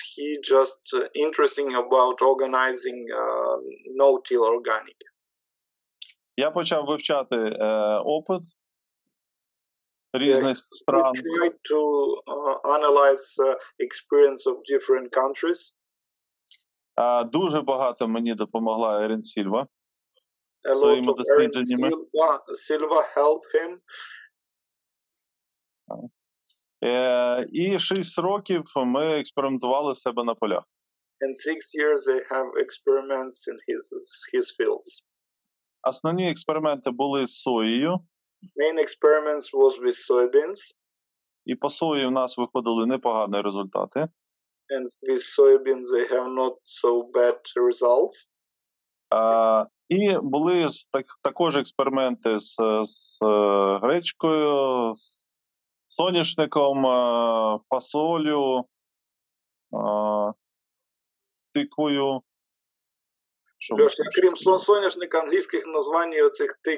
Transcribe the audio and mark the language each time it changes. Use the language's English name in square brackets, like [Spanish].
[English] He just interesting about organizing no-till organic. [Ukrainian] Я почав вивчати опит різних стран. [English] He tried to analyze experience of different countries. [Ukrainian] Дуже багато мені допомогла Ерин Сільва. [English] A lot of Erin Silva helped him. [Ukrainian] І 6 років ми експериментували в себе на полях. [English] And 6 years they have experiments in his fields. [Ukrainian] Основні експерименти були з соєю. [English] Main experiments was with soybeans. [Ukrainian] І по сої в нас виходили непогані результати. [English] And with soybeans they have not so bad results. [Ukrainian] І були також експерименти з гречкою, з соняшником, фасолю, тиквою. Льоша, крім соняшника, англійських названь оцих тикв.